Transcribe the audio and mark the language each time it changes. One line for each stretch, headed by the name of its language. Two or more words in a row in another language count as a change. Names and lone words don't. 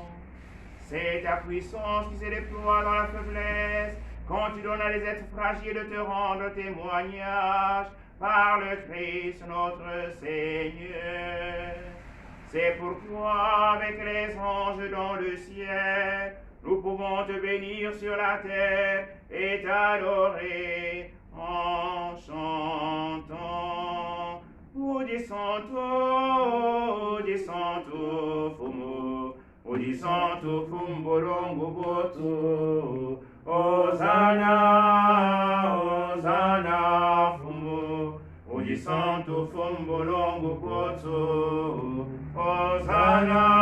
French: C'est ta puissance qui se déploie dans la faiblesse, quand tu donnes à des êtres fragiles de te rendre témoignage par le Christ notre Seigneur. C'est pourquoi avec les anges dans le ciel, nous pouvons te bénir sur la terre et t'adorer en chantant.
Kongo: Udi santo fumu, Udi santo fumbolongo botu, Hosanna, Hosanna fumu, Udi santo fumbolongo botu, Hosanna,